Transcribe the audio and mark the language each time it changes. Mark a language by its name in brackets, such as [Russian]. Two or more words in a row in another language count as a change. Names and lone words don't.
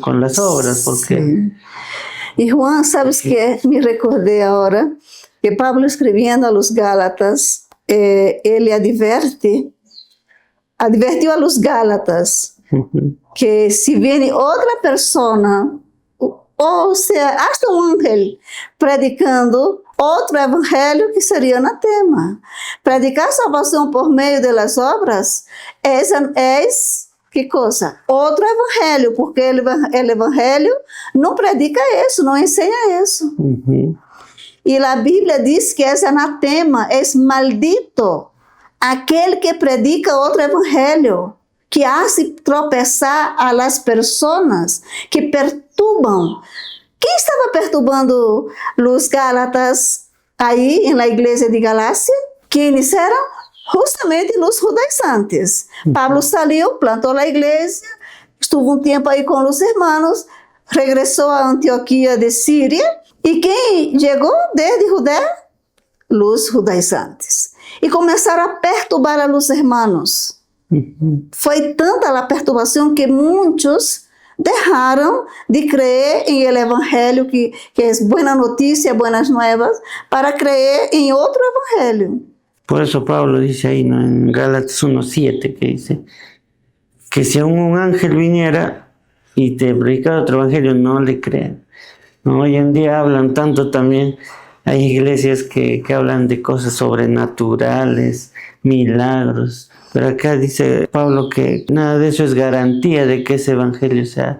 [Spanish] Con las obras, porque... Sí. Y Juan, ¿sabes qué? Me recordé ahora que Pablo escribiendo a los Gálatas, él advirtió a los Gálatas que si viene otra persona, [Portuguese] ou seja, [Spanish] hasta um ángel predicando [Portuguese] outro evangelho que seria anatema. Predicar salvação por meio das obras é que coisa? Outro evangelho, porque o evangelho não predica isso, não ensina isso. E a Bíblia diz que é anatema, é maldito aquele que predica outro evangelho, [Spanish] que hace tropeçar a las personas, [Portuguese] que perturbam. Quem estava perturbando os Gálatas aí na igreja de Galácia? Quem eram? Justamente os judaizantes. Pablo saiu, plantou a igreja, [Spanish] estuvo um tempo [Portuguese] aí com os irmãos, regressou a Antioquia de Síria, e quem chegou desde Judéia? Os judaizantes. E começaram a perturbar [Spanish] a los irmãos. [Portuguese] Foi tanta a perturbação que muitos deixaram de crer [Spanish] em el evangelho [Portuguese] que é boa notícia, [Spanish] buenas nuevas, [Portuguese] para crer em outro evangelho. [Spanish] Por eso Pablo dice ahí, ¿no? En Gálatas 1:7, que dice que si un ángel viniera y te predicara otro evangelio, no le crean, ¿no? Hoy en día hablan tanto también, hay iglesias que hablan de cosas sobrenaturales, milagros, pero acá dice Pablo que nada de eso es garantía de que ese evangelio sea